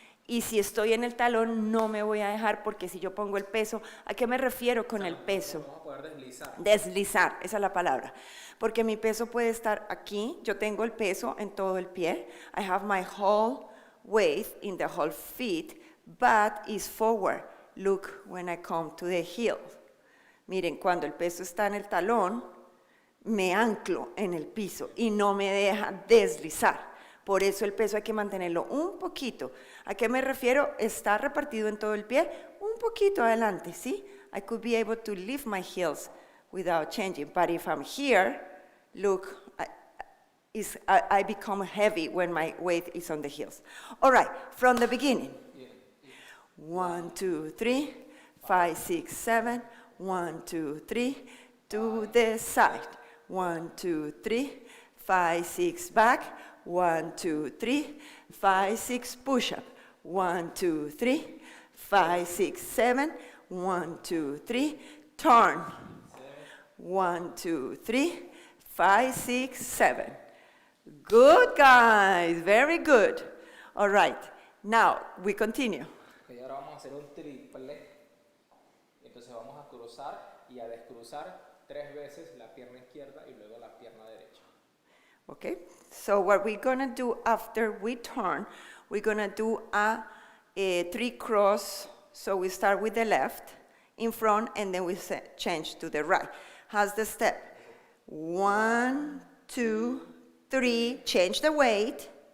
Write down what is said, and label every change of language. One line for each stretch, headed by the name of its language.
Spanish: Y si estoy en el talón, no me voy a dejar, porque si yo pongo el peso, ¿a qué me refiero con el peso? Vamos a poder deslizar. Deslizar, esa es la palabra. Porque mi peso puede estar aquí, yo tengo el peso en todo el pie.
English: I have my whole weight in the whole feet, but it's forward. Look when I come to the heel.
Spanish: Miren, cuando el peso está en el talón, me anclo en el piso y no me deja deslizar. Por eso el peso hay que mantenerlo un poquito. ¿A qué me refiero? Está repartido en todo el pie, un poquito adelante, ¿sí?
English: I could be able to lift my heels without changing. But if I'm here, look, I become heavy when my weight is on the heels. All right, from the beginning. 1, 2, 3, 5, 6, 7. 1, 2, 3, to the side. 1, 2, 3, 5, 6, back. 1, 2, 3, 5, 6, push up. 1, 2, 3, 5, 6, 7. 1, 2, 3, turn. 1, 2, 3, 5, 6, 7. Good, guys, very good. All right, now we continue.
Spanish: Okay, ahora vamos a hacer un triple. Entonces vamos a cruzar y a descruzar 3 veces la pierna izquierda y luego la pierna derecha.
English: Okay, so what we're gonna do after we turn, we're gonna do a 3 cross. So we start with the left in front, and then we change to the right. How's the step? 1, 2, 3, change the weight.